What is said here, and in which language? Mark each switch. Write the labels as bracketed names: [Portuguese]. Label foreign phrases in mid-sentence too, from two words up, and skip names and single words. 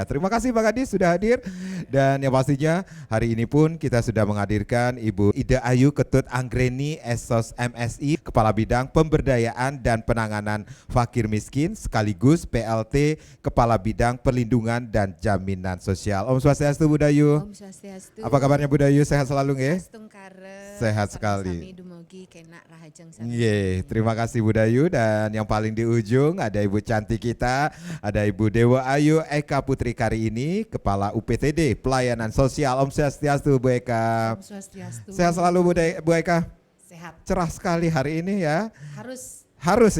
[Indonesian] Terima kasih Pak Kadis sudah hadir, dan yang pastinya hari ini pun kita sudah menghadirkan Ibu Ida Ayu Ketut Anggreni Esos MSI, Kepala Bidang Pemberdayaan dan Penanganan Fakir Miskin sekaligus PLT Kepala Bidang Perlindungan dan Jaminan Sosial. [Balinese] Om Swastiastu Bu Dayu. Om Swastiastu. [Indonesian] Apa kabarnya Bu Dayu? Sehat selalu nggih? Sehat sekali. [Balinese] Sami dumugi kena rahajeng sami. [Indonesian] Ye, terima kasih Bu Dayu, dan yang paling di ujung ada Ibu cantik kita, ada Ibu Dewa Ayu Eka Putri Kari ini, Kepala UPTD Pelayanan Sosial. [Balinese] Om Swastiastu Bu Eka. Om Swastiastu. [Indonesian] Sehat selalu Bu Eka. Sehat. Cerah sekali hari ini ya. Harus